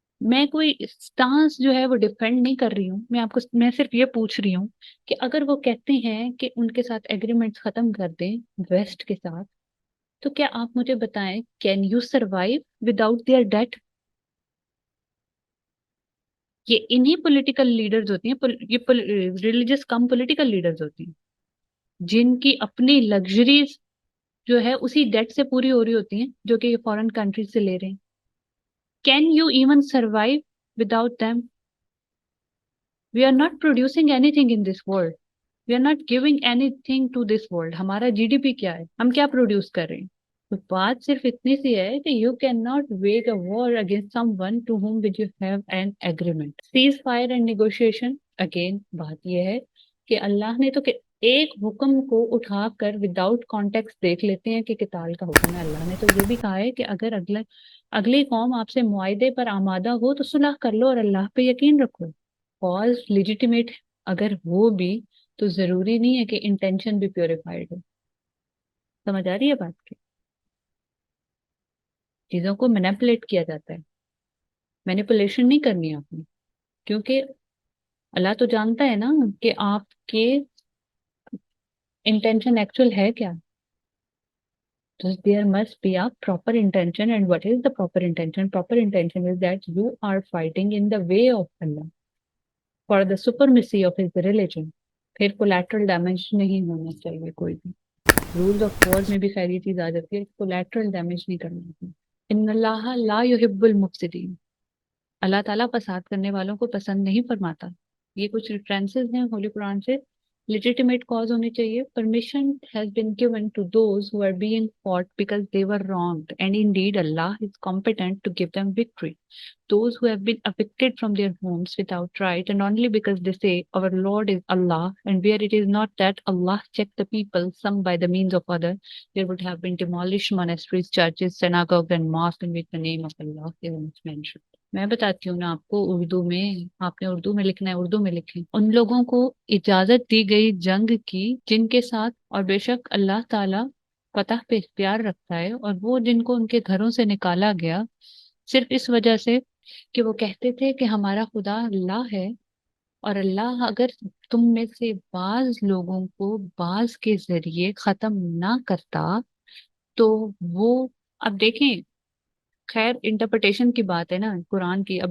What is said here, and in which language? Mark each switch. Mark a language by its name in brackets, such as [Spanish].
[Urdu] میں کوئی اسٹانس جو ہے وہ ڈیفینڈ نہیں کر رہی ہوں، میں صرف یہ پوچھ رہی ہوں کہ اگر وہ کہتے ہیں کہ ان کے ساتھ ایگریمنٹس ختم کر دیں ویسٹ کے ساتھ، تو کیا آپ مجھے بتائیں [English] Can you survive without their debt? [Urdu] یہ انہی پولیٹیکل لیڈرز ہوتی ہیں، یہ ریلیجس کم پولیٹیکل لیڈرز ہوتی ہیں جن کی اپنی لگژریز جو ہے اسی ڈیٹ سے پوری ہو رہی ہوتی ہیں جو کہ یہ فورن کنٹریز سے لے رہے ہیں. [English] Can you even survive without them؟ We are not producing anything in this world. We are not giving anything to this world. [Urdu] ہمارا جی ڈی پی کیا ہے؟ ہم کیا پروڈیوس کر رہے ہیں؟ تو بات صرف اتنی سی ہے کہ [English] You can not wage a war against someone to whom which you have an agreement. Ceasefire and negotiation, [Urdu] again بات یہ ہے کہ اللہ نے تو کہ ایک حکم کو اٹھا کر وداؤٹ کانٹیکس دیکھ لیتے ہیں کہ قتال کا حکم ہے. اللہ نے تو یہ بھی کہا ہے کہ اگر اگلی قوم آپ سے معاہدے پر آمادہ ہو تو صلح کر لو اور اللہ پہ یقین رکھو. کاز لیجیٹیمیٹ اگر ہو بھی تو ضروری نہیں ہے کہ انٹینشن بھی پیوریفائڈ ہو. سمجھ آ رہی ہے بات کی؟ چیزوں کو مینیپولیٹ کیا جاتا ہے، مینیپولیشن نہیں کرنی ہے آپ نے، کیونکہ اللہ تو جانتا ہے نا کہ آپ کے انٹینشن ایکچوئل ہے کیا. [English] There must be a proper intention. And what is the proper intention? Proper intention is that you are fighting in the way of Allah for the supremacy of his religion. [Urdu] پھر collateral damage نہیں ہونا چاہیے کوئی بھی. Rules of war میں بھی خیر یہ چیز آ جاتی ہے، کولیٹرل ڈیمیج نہیں کرنا ہے. [Arabic] ان اللہ لا يحب المفسدین، [Urdu] اللہ تعالیٰ فساد کرنے والوں کو پسند نہیں فرماتا. یہ کچھ ریفرنسز ہیں ہولی قرآن سے. لیجیٹیمیٹ کاز ہونی چاہیے. [English] Permission has been given to those who are being fought because they were wronged, and indeed Allah is competent to give them victory. Those who have been evicted from their homes without right, and only because they say our Lord is Allah, and where it is not that Allah checked the people, some by the means of other, there would have been demolished monasteries, churches, synagogues, and mosques in which the name of Allah is once mentioned. [Urdu] میں بتاتی ہوں نا آپ کو اردو میں، آپ نے اردو میں لکھنا ہے اردو میں لکھیں. ان لوگوں کو اجازت دی گئی جنگ کی جن کے ساتھ، اور بے شک اللہ تعالیٰ فتح پہ اختیار رکھتا ہے، اور وہ جن کو ان کے گھروں سے نکالا گیا صرف اس وجہ سے کہ وہ کہتے تھے کہ ہمارا خدا اللہ ہے، اور اللہ اگر تم میں سے بعض لوگوں کو بعض کے ذریعے ختم نہ کرتا تو وہ، اب دیکھیں خیر انٹرپریٹیشن کی بات ہے نا قرآن کی.